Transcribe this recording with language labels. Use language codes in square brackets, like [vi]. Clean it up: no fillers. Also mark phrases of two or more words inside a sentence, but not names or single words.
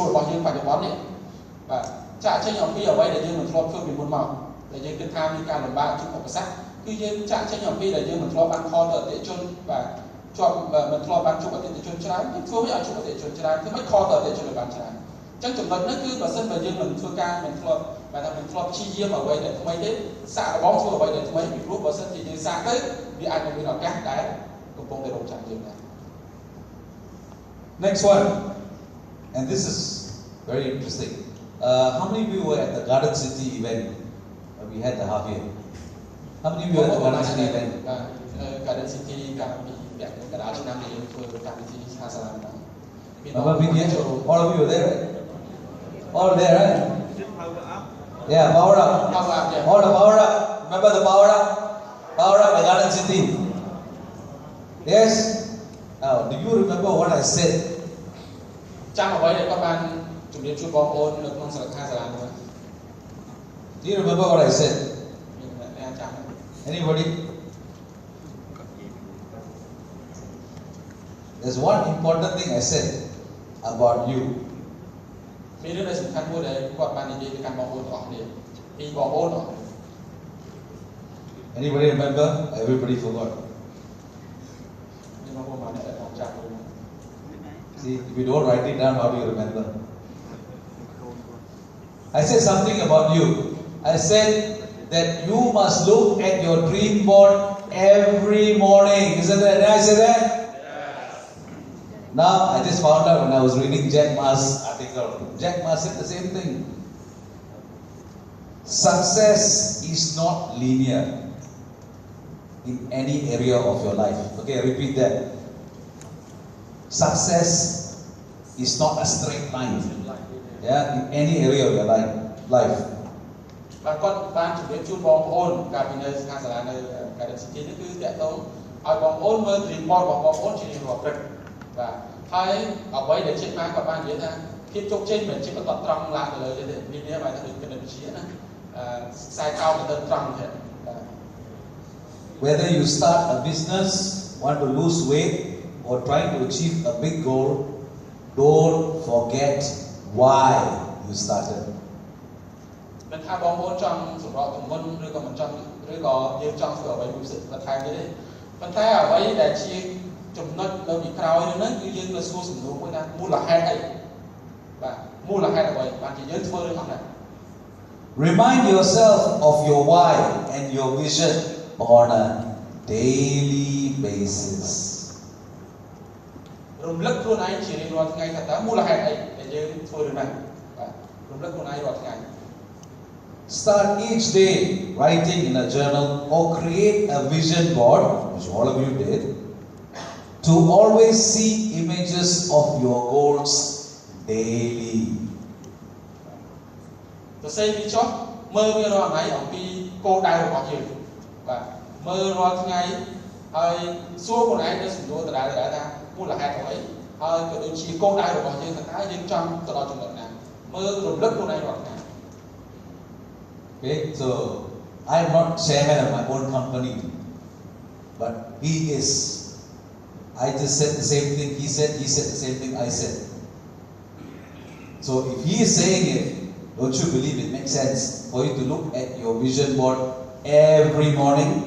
[km] របស់យើងបច្ចុប្បន្ននេះបាទចាក់ចេញអំពីអ្វីដែលយើងមិនធ្លាប់ធ្វើពីមុនមកដែលយើងគិតថាមានការលំបាកជួបឧបសគ្គគឺយើងចាក់ចេញអំពីដែលយើងមិនធ្លាប់បានខលទៅអតិថិជនបាទជាប់មិនធ្លាប់បានជួបអតិថិជនច្រើនយើងធ្វើឲ្យជួបអតិថិជនច្រើនធ្វើមិនខលទៅអតិថិជនឲ្យបានច្រើនអញ្ចឹងចំណុចនេះគឺបើសិនបើយើងមិនធ្វើការមិនធ្លាប់បាទថាមិនធ្លាប់ព្យាយាមអ្វីដែលថ្មីទេសាកល្បងធ្វើអ្វីដែលថ្មីពីព្រោះបើសិនជាយើងសាកទៅវាអាចនឹងមានឱកាសដែលកំពុងតែរងចាំយើងដែរ [en] Next one, and this is very interesting. How many of you were at the Garden City event? We had the half year. How many of you were at the Garden City event? [km] Garden City កាលពីកណ្ដាលឆ្នាំនេះយើងធ្វើកម្មវិធីសាសាឡានហ្នឹង [en] Remember VeeJay? All of you were there, right? All there, right? Yeah, power up. Power up, yeah. All the power up. Remember the power up? Power up the Garden City. Yes? Now, do you remember what I said? [km] ចាំអ្វីដែលគាត់បានជំរាបជូនបងប្អូននៅក្នុងសាលាសាលាហ្នឹង [en] Do you remember what I said? [km] មានអ្នកចាំ [en] Anybody? There's one important thing I said about you. [km] មានរឿងដែលសំខាន់មួយដែលគាត់បាននិយាយទៅកាន់បងប្អូនទាំងអស់គ្នាពីបងប្អូនទាំងអស់ [en] Anybody remember? Everybody forgot. [km] មានបងប្អូនបានតែចាំទៅ [en] See, if you don't write it down, how do you remember? I said something about you. I said that you must look at your dream board every morning. Isn't that? Did I say that? Yes. Now, I just found out when I was reading Jack Ma's article. Jack Ma said the same thing. Success is not linear in any area of your life. Okay, I repeat that. Success is not a straight line. Yeah, in any area of your life. [km] បាទគាត់បានជំរាបជូនបងប្អូនកាលពីនៅខាងសាលានៅ Garden City នេះគឺតកតងឲ្យបងប្អូនមើល [en] dream board [km] របស់បងប្អូនជារៀងរាល់ព្រឹកបាទហើយអ្វីដែលចិត្តមកគាត់បាននិយាយថាភាពជោគជ័យមិនមែនជាបន្តត្រង់ឡើងទៅលើទេនេះវាបែរថាដូចគណិតវិទ្យាណាខ្សែកោងទៅត្រង់ទេបាទ [en] Whether you start a business, want to lose weight, or trying to achieve a big goal, don't forget why you started. [km] មិនថាបងប្អូនចង់សម្រកទម្ងន់ឬក៏មិនចង់ឬក៏យើងចង់ធ្វើអ្វីមួយផ្សេងបន្ថែមទៀតទេប៉ុន្តែអ្វីដែលជាចំណុចនៅពីក្រោយហ្នឹងគឺយើងទៅសួរសំណួរមួយថាមូលហេតុអីបាទមូលហេតុអ្វីបានជាយើងធ្វើរឿងអស់ហ្នឹង [en] Remind yourself of your why and your vision on a daily basis. [km] រំលឹកខ្លួនឯងជារៀងរាល់ថ្ងៃថាតើមូលហេតុអីដែលយើងធ្វើរឿងហ្នឹងបាទរំលឹកខ្លួនឯងរាល់ថ្ងៃ [en] Start each day writing in a journal or create a vision board, which all of you did, to always see images of your goals daily. [km] ទៅសេពីចុះមើលវារាល់ថ្ងៃអំពីគោលដៅរបស់យើងបាទមើលរាល់ថ្ងៃហើយសួរខ្លួនឯងទៅសំណួរដដែលថាមូលហេតុអ្វីហើយក៏ដូចជាគោលដៅរបស់យើងថាតើយើងចង់ទៅដល់ចំណុចណាមើលរំលឹកខ្លួនឯងរាល់ថ្ងៃ [en] Okay, so I am not chairman of my own company, but he is. I just said the same thing he said the same thing I said. So if he is saying it, don't you believe it makes sense for you to look at your vision board every morning?